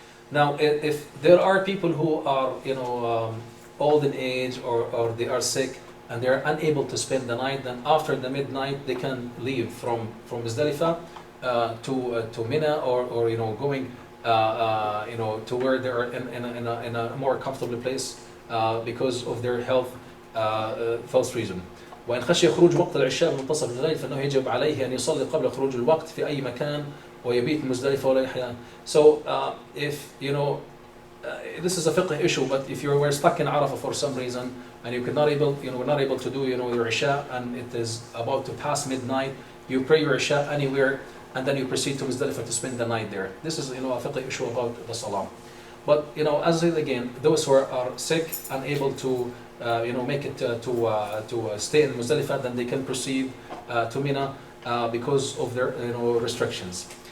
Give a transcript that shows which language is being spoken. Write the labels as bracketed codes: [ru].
[en] Now, if there are people who are, old in age or they are sick and they are unable to spend the night, then after the midnight they can leave from Muzdalifah to Mina or going to where they are in a more comfortable place because of their health reason. [ar] وإن خشي خروج وقت العشاء من منتصف الليل فإنه يجب عليه أن يصلي قبل خروج الوقت في أي مكان ويبيت مزدلفة ولا يحيان. [en] So if this is a fiqh issue, but if you were stuck in Arafah for some reason and you were not able to do your Isha, and it is about to pass midnight, you pray your Isha anywhere and then you proceed to Muzdalifah to spend the night there. This is a fiqh issue about the salah. But as I said again, those who are sick, unable to make it to stay in Muzdalifah, then they can proceed to Mina because of their restrictions.